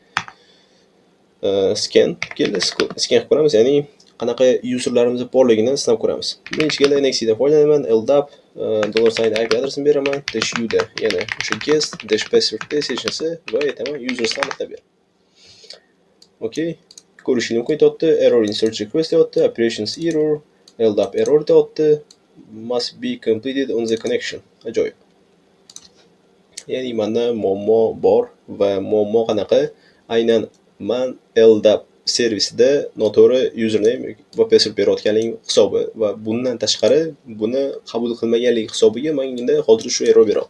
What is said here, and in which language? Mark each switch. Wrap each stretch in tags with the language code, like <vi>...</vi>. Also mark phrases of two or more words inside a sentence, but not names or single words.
<uz>Scan qilib ko'ramiz, ya'ni qanaqa userlarimiz borligidan sinab ko'ramiz. Birinchi galda NXT dan foydalanaman, LDAP $IP adresini beraman, -u da yana o'sha guest, -password hech narsa va aytaman usersni aniqlab ber. Okay, ko'rishingiz mumkin deyapti,</uz> <en>error in search request deyapti, operations error, LDAP error deyapti, must be completed on the connection.</en> <uz>Ajoyib. Ya'ni menda muammo bor va muammo qanaqa? Aynan men LDAP servisida noto'g'ri username va password berayotganligim hisobi va bundan tashqari buni qabul qilmaganlik hisobiga menga hozir shu error beryapti.</uz>